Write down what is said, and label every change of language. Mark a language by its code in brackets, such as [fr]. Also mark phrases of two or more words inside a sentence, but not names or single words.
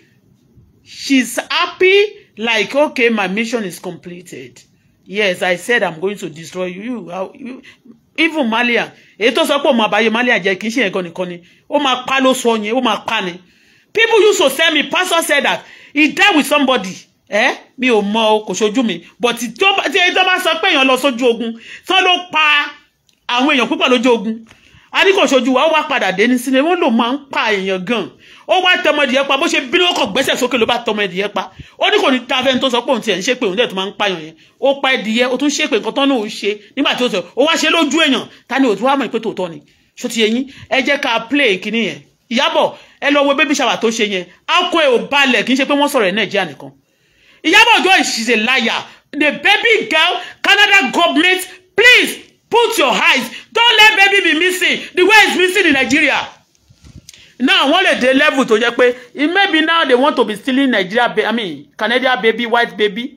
[en] She's happy, like, okay, my mission is completed. Yes, I said I'm going to destroy you. Even Malian, people used to tell me, pastor said that he died with somebody. [yo] Mi ò mọ̀ kò ṣojú mi, but tí tó bá sọ pé èèyàn lọ sójú ogun, tó ló pa àwọn èèyàn púpọ̀ lójú ogun. A ní kò ṣojú wa, ó wá padà dé ní sílé, wọ́n lò máa ń pa èèyàn gan. Ó wá tọmọ ẹdìyẹ pa, bó ṣe bínú ó kàn gbẹ́sẹ̀ sókè ló bá tọmọ ẹdìyẹ pa. Ó ní kò ní ta fẹ́ni tó sọ pé òun tiẹ̀ ń ṣe pé òun dẹ̀ tó máa ń pààyàn yẹn. Ó pa ẹdìyẹ, ó tún ṣe pé nǹkan tán náà ó ṣe nígbà tí ó sọ, ó wá ṣe lójú èèyàn, ta ni ò tún wá mọ̀ pé tòótọ́ ni. Ṣó ti yé yín? Ẹ jẹ́ ká play kíní yẹn. Iyabo, ẹ lọ wo [en] baby shower [yo] tó ṣe yẹn. Akọ ẹ ò balẹ̀, kì í ṣe pé wọ́n sọ̀rọ̀ ẹ̀ Nàìjíríà nìkan. Iyabo Ojo, [en] she's a liar. The baby girl, Canada government, please put your eyes. Don't let baby be missing the way it's missing in Nigeria. Now, one at the level to just pay. It may be now they want to be stealing Nigeria, Canadian baby, white baby.